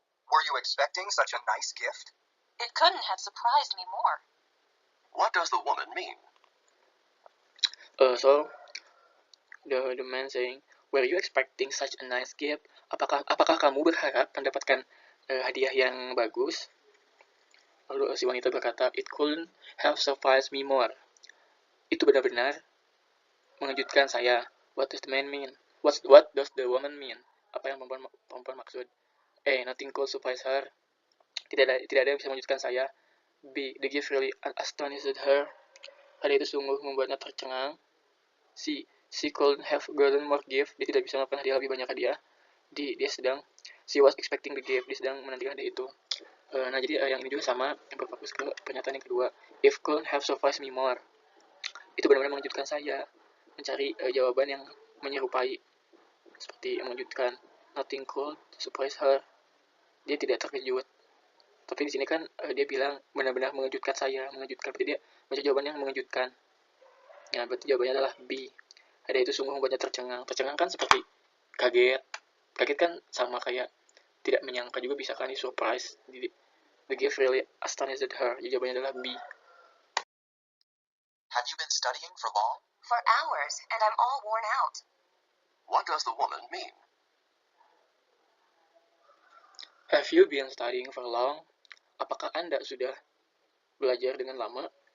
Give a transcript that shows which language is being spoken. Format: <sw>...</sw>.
<en>Were you expecting such a nice gift? It couldn't have surprised me more. What does the woman mean? So the man saying, were you expecting such a nice gift?</en> <id>Apakah kamu berharap mendapatkan hadiah yang bagus? Lalu si wanita berkata,</id> <en>it couldn't have surprised me more.</en> <id>Itu benar-benar mengejutkan saya.</id> <en>What does the man mean? What does the woman mean?</en> <id>Apa yang perempuan maksud?</id> <en>Nothing could surprise her.</en> <id>Tidak ada yang bisa mengejutkan saya.</id> <en>B, the gift really astonished her.</en> <id>Hadiah itu sungguh membuatnya tercengang.</id> <en>C, she couldn't have gotten more gift.</en> <id>Dia tidak bisa melakukan hadiah lebih banyak hadiah.</id> <en>D, she was expecting the gift.</en> <id>Dia sedang menantikan hadiah itu. Nah, jadi yang ini juga sama, yang berfokus ke pernyataan yang kedua.</id> <en>If couldn't have surprised me more.</en> <id>Itu benar-benar mengejutkan saya. Mencari jawaban yang menyerupai, seperti yang mengejutkan.</id> <en>Nothing could surprise her.</en> <id>Dia tidak terkejut. Tapi di sini kan dia bilang benar-benar mengejutkan saya, mengejutkan. Berarti dia baca jawaban yang mengejutkan. Ya, berarti jawabannya adalah B. Hadiah itu sungguh membuatnya tercengang. Tercengang kan seperti kaget. Kaget kan sama kayak tidak menyangka juga, bisa kan, di surprise. Jadi,</id> <en>the gift really astonished her.</en> <id>Jadi jawabannya adalah B.</id> <en>Have you been studying for long? For hours, and I'm all worn out. What does the woman mean? Have you been studying for long?</en> <id>Apakah Anda sudah belajar dengan lama?</id>